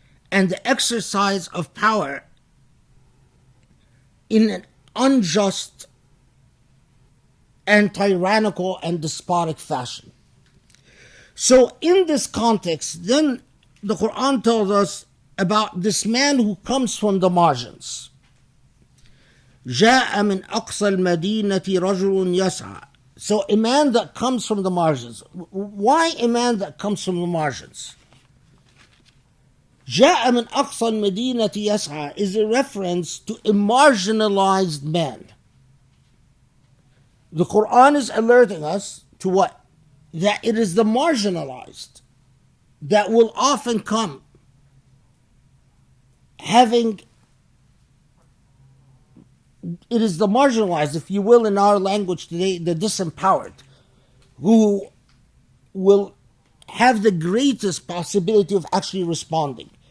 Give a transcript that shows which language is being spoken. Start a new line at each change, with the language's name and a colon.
English: And the exercise of power in an unjust and tyrannical and despotic fashion. So in this context, then the Quran tells us about this man who comes from the margins.
Arabic: جاء من أقصى المدينة رجل يسعى.
English: So a man that comes from the margins. Why a man that comes from the margins?
Arabic: جاء من أقصى المدينة يسعى
English: is a reference to a marginalized man. The Quran is alerting us to what? That it is the marginalized that will often come having, it is the marginalized, if you will, in our language today, the disempowered, who will have the greatest possibility of actually responding.